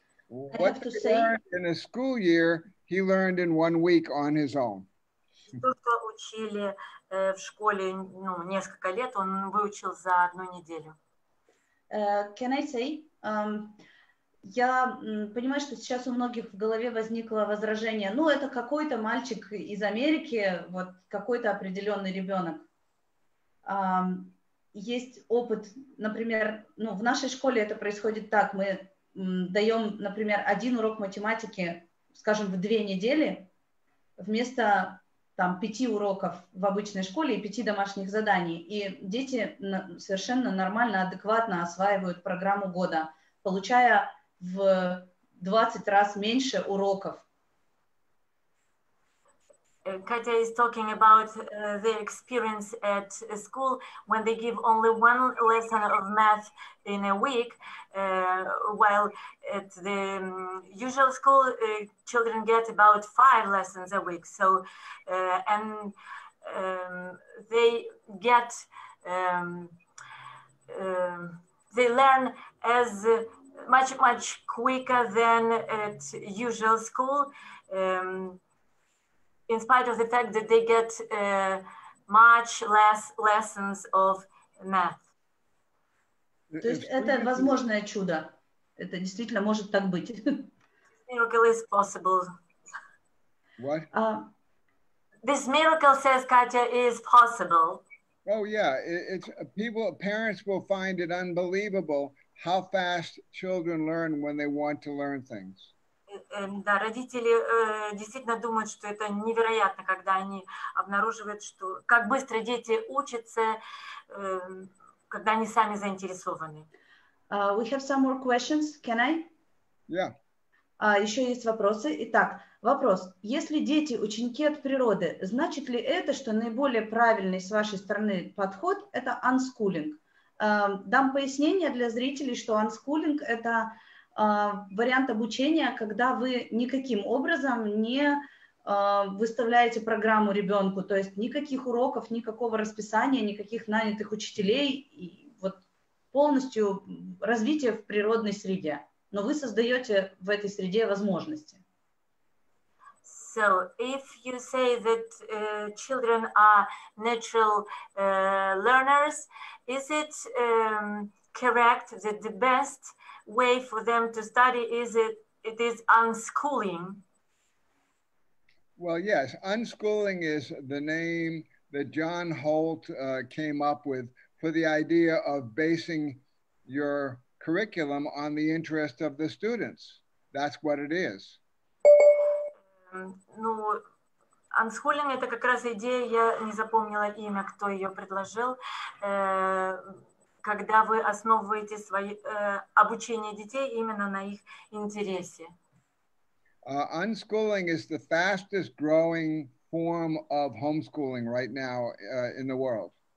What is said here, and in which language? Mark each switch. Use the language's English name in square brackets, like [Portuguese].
[English] What he learned in a school year, he learned in 1 week on his own. [Russian] То, что учили в школе несколько лет, он выучил за 1 неделю. [English] Can I say? [Russian] Я понимаю, что сейчас у многих в голове возникло возражение. Ну, это какой-то мальчик из Америки, вот какой-то определенный ребенок. Есть опыт, например, в нашей школе это происходит так. Мы даем, например, 1 урок математики, скажем, в 2 недели, вместо 5 уроков в обычной школе и 5 домашних заданий. И дети совершенно нормально, адекватно осваивают программу года, получая в 20 раз меньше уроков. [English] Katya is talking about their experience at school when they give only 1 lesson of math in a week, while at the usual school, children get about 5 lessons a week. So, and they get, they learn as much quicker than at usual school. In spite of the fact that they get much less lessons of math. [Russian] То есть это возможное чудо. Это действительно может так быть. [English] Miracle is possible. What? This miracle, says Katya, is possible. Oh yeah, parents will find it unbelievable how fast children learn when they want to learn things. [Russian] Да, родители действительно думают, что это невероятно, когда они обнаруживают, что как быстро дети учатся, когда они сами заинтересованы. [English] We have some more questions. Can I? Yeah. [Russian] Еще есть вопросы. Итак, вопрос. Если дети ученики от природы, значит ли это, что наиболее правильный с вашей стороны подход – это unschooling? Дам пояснение для зрителей, что unschooling – это вариант обучения, когда вы никаким образом не выставляете программу ребенку, то есть никаких уроков, никакого расписания, никаких нанятых учителей, и вот полностью развитие в природной среде. Но вы создаете в этой среде возможности. [English] So, if you say that children are natural learners, is it correct that the best way for them to study is it is unschooling? Well, yes, unschooling is the name that John Holt came up with for the idea of basing your curriculum on the interest of the students. That's what it is. [Russian] Ну, unschooling — это как раз идея, я не запомнила имя, кто ее предложил, когда вы основываете обучение детей именно на их интересе. [English] Unschooling is the fastest growing form of homeschooling right now in the world.